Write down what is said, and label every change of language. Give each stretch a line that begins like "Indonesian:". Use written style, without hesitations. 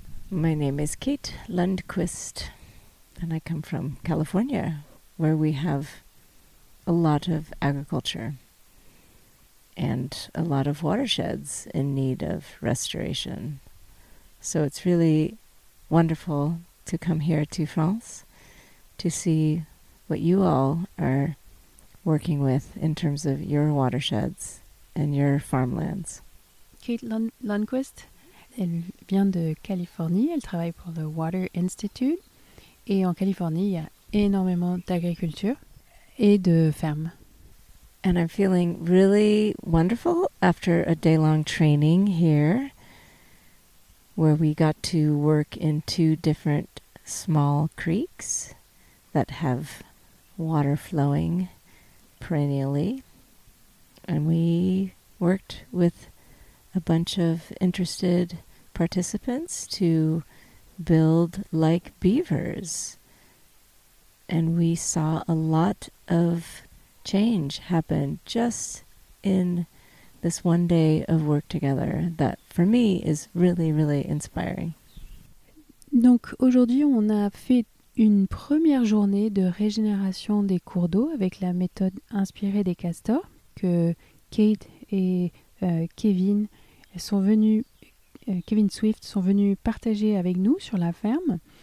English: My name is Kate Lundquist, and I come from California, where we have a lot of agriculture and a lot of watersheds in need of restoration. So it's really wonderful to come here to France to see what you all are working with in terms of your watersheds and your farmlands.
French: Kate Lundquist, elle vient de Californie, elle travaille pour le Water Institute. Et en Californie, il y a énormément d'agriculture et de fermes.
English: And I'm feeling really wonderful after a day-long training here, where we got to work in 2 different small creeks that have water flowing perennially. And we worked with a bunch of interested participants to build like beavers. And we saw a lot of change happen just in this one day of work together that for me is really, really inspiring.
French: Donc aujourd'hui, on a fait une première journée de régénération des cours d'eau avec la méthode inspirée des castors que Kate et Kevin Kevin Swift sont venus partager avec nous sur la ferme.